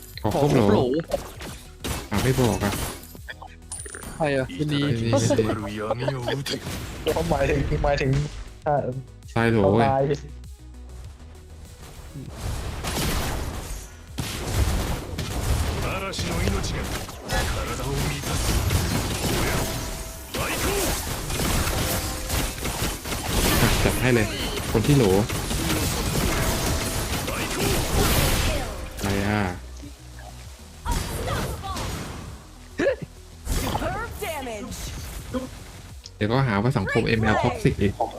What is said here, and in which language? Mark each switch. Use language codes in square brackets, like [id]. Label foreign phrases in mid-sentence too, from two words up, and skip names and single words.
[th] ครบโหลไม่บอกอ่ะ ใครอ่ะยินดี เขาหมายถึง ตายโหลเว้ย [ja] 嵐の命が体を満たす最高 [th] จัดให้เลยคนที่โหลอะไรอ่ะ [en] Superb damage. [th] เดี๋ยวก็หาว่าสังคม ML ท็อกซิกอีก